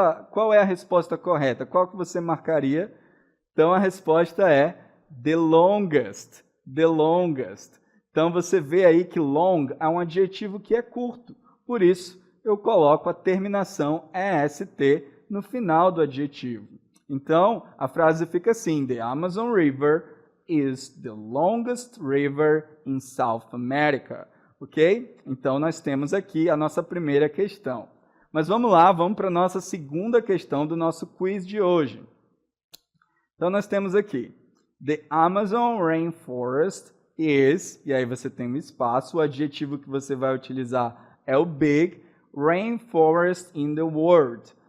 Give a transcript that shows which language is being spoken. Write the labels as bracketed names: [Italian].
[Portuguese] Qual é a resposta correta? Qual que você marcaria? Então, a resposta é [English] the longest. The longest. [Portuguese] Então, você vê aí que long é um adjetivo que é curto. Por isso, eu coloco a terminação est no final do adjetivo. Então, a frase fica assim, [English] the Amazon River is the longest river in South America. Ok? [Portuguese] Então, nós temos aqui a nossa primeira questão. Mas vamos lá, vamos para a nossa segunda questão do nosso quiz de hoje. Então, nós temos aqui, [English] the Amazon Rainforest is, [Portuguese] e aí você tem um espaço, o adjetivo que você vai utilizar é o big, [English] rainforest in the world.